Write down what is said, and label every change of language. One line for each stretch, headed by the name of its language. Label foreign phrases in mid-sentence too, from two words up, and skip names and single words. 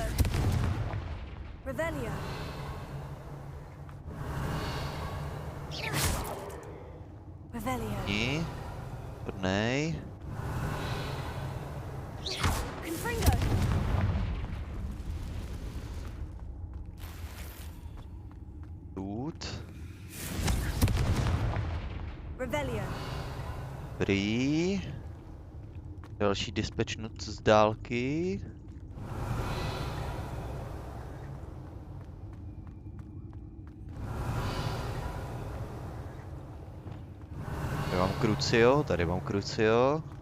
Czech: Revelio. Revelio. Ní. Hodnej. Confringo. Loot. Revelio. Dobrý. Další
English: dispatch note
Czech: z dálky. Tady mám Crucio, tady mám Crucio.